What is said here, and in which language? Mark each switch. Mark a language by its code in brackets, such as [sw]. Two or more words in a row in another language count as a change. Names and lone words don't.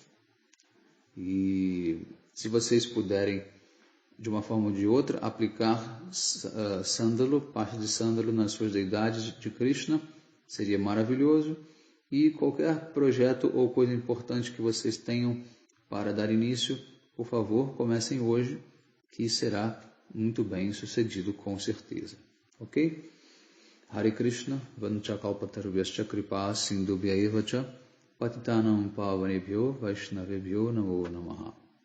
[pt] E se vocês puderem, de uma forma ou de outra, aplicar sândalo, parte de sândalo nas suas deidades de Krishna, seria maravilhoso. E qualquer projeto ou coisa importante que vocês tenham para dar início, por favor, comecem hoje, que será muito bem sucedido com certeza. Ok? [sa] Hare Krishna, vanchakalpatarubhyascha kripa sindubhya evacha, patitanam pavanebhyo vaishnavebhyo namo namaha.